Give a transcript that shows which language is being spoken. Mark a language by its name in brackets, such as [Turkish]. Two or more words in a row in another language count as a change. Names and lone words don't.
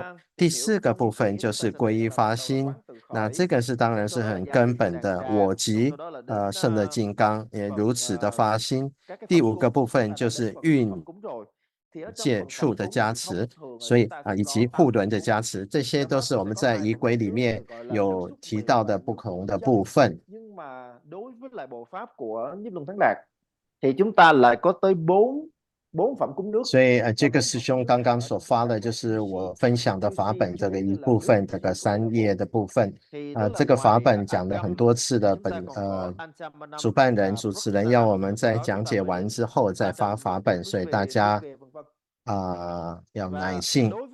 [Chinese] 第4个部分就是皈依发心，那这个是当然是很根本的，我即胜乐金刚也如此的发心。第5个部分就是运界处的加持，所以以及护轮的加持，这些都是我们在仪轨里面有提到的不同的部分。 [Vietnamese] thì chúng ta lại có tới 4phẩm cúng nước。 [Chinese] 所以这个师兄刚刚所发的就是我分享的法本这个一部分，这个3页的部分。这个法本讲了很多次的主办人、主持人要我们在讲解完之后再发法本，所以大家要耐性。